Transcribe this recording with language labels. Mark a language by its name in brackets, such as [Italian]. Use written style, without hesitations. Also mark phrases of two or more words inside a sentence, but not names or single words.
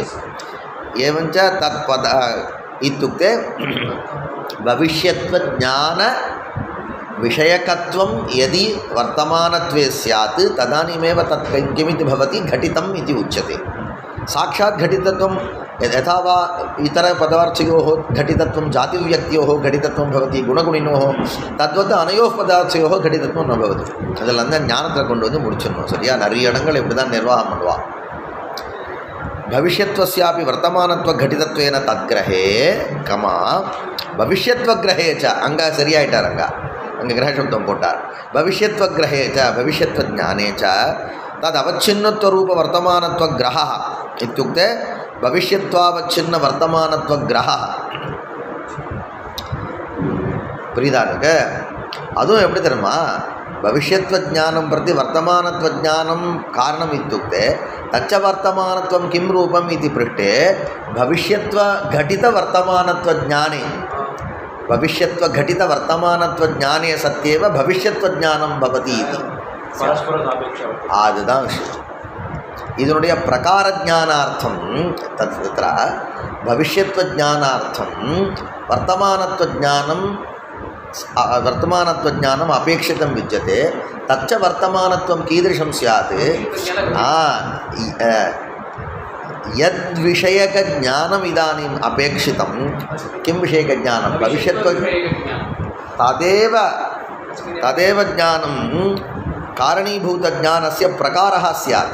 [Sanskrit] एवञ्च इत्युक्ते भविष्यत्वज्ञानविषयकत्वं यदि वर्तमानत्वे स्यात् तदानीमेव तत् किमिति भवति, घटितम् इति उच्यते। साक्षात् घटितत्वं यथा वा इतरपदार्थयोः घटितत्वं जातिव्यक्त्योः घटितत्वं भवति, गुणगुणिनोः, तद्वत् अनयोः पदार्थयोः घटितत्वं न भवति। [Tamil] அதில் ஞானத்தை கொண்டு வந்து முடிச்சிடணும். சரியா? நிறைய இடங்கள் இப்படி தான் நிர்வாகம் பண்ணுவா. [Sanskrit] भविष्यत्वस्यापि वर्तमानत्वघटितत्वेन तद्ग्रहे कमा भविष्यत्वग्रहे च [Tamil] அங்க சரியாயிட்டார் அங்க க்ரஹசப்தம் போட்டார் [Sanskrit] भविष्यत्वग्रहे च भविष्यत्वज्ञाने च तदवच्छिन्नत्वरूपवर्तमानत्वग्रहः इत्युक्ते भविष्यत्वावच्छिन्नवर्तमानत्वग्रहः [Tamil] புரியுதானுங்க அதுவும் எப்படி தெரியுமா [Sanskrit] भविष्यत्वज्ञानं प्रति वर्तमानत्वज्ञानं कारणम् इत्युक्ते तच्च वर्तमानत्वं किं रूपम् इति पृष्टे भविष्यत्वघटितवर्तमानत्वज्ञाने भविष्यत्वघटितवर्तमानत्वज्ञाने सत्येव भविष्यत्वज्ञानं भवति इति [Tamil] அதுதான் விஷயம். [Sanskrit] இதனுடைய प्रकार ज्ञानार्थं तत्र भविष्यत्व ज्ञानार्थं वर्तमानत्व ज्ञानम् अपेक्षितं विद्यते. तच्च वर्तमानत्वम् கீதृशं स्यात् यद् विषयक ज्ञानम् इदानीम् अपेक्षितं. किं विषयक ज्ञानं? भविष्यत्व तदेव ज्ञानं कारणीभूतज्ञानस्य प्रकारः स्यात्.